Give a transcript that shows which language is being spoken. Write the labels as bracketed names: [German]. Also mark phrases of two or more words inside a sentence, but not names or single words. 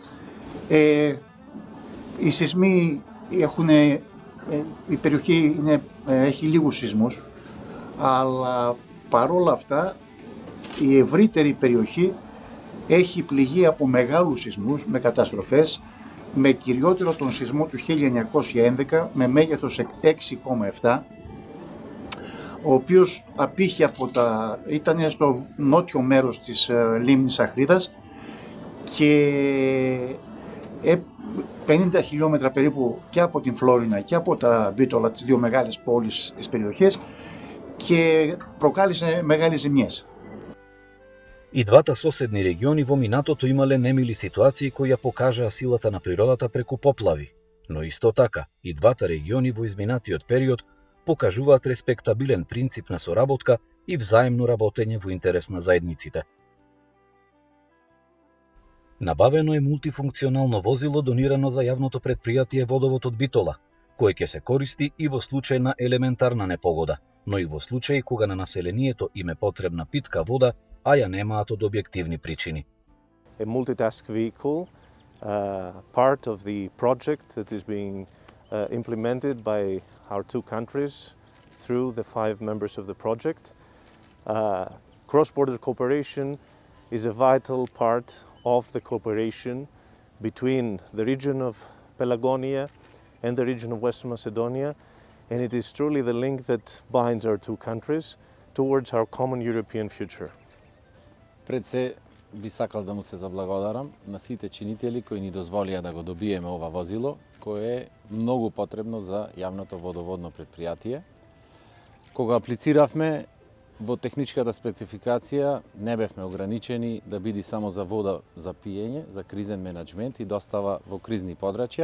[Greek] Οι σεισμοί η περιοχή έχει λίγους σεισμούς, αλλά παρόλα αυτά η ευρύτερη περιοχή έχει πληγεί από μεγάλους σεισμούς με καταστροφές, με κυριότερο τον σεισμό του 1911 με μέγεθος 6,7, ο οποίος απήχε ήταν στο νότιο μέρος της λίμνης Αχρίδας και 50 χιλιόμετρα περίπου και από την Φλόρινα και από τα Μπίτολα, τις δύο μεγάλες πόλεις της περιοχής, και προκάλεσε μεγάλες ζημιές. [Macedonian] И двата соседни региони во минатото имале немили ситуации кои ја покажаа силата на природата преку поплави, но исто така и двата региони во изминатиот период покажуваат респектабилен принцип на соработка и взаемно работење во интерес на заедниците. Набавено е мултифункционално возило донирано за јавното претпријатие Водовод од Битола, кое ќе се користи и во случај на елементарна непогода, но и во случај кога на населението им е потребна питка вода, а ја немаат од објективни причини. [English] A multitask vehicle, part of the project that is being implemented by our two countries through the 5 members of the project. Cross-border cooperation is a vital part of the cooperation between the region of Pelagonia and the region of Western Macedonia, and it is truly the link that binds our two countries towards our common European future. [Macedonian] Пред се, би сакал да му се заблагодарам на сите чинители кои ни дозволија да го добиеме ова возило, кое е многу потребно за јавното водоводно предпријатие. Кога аплициравме, во техничката спецификација не бевме ограничени да биде само за вода за пиење, за кризен менеджмент и достава во кризни подрачја.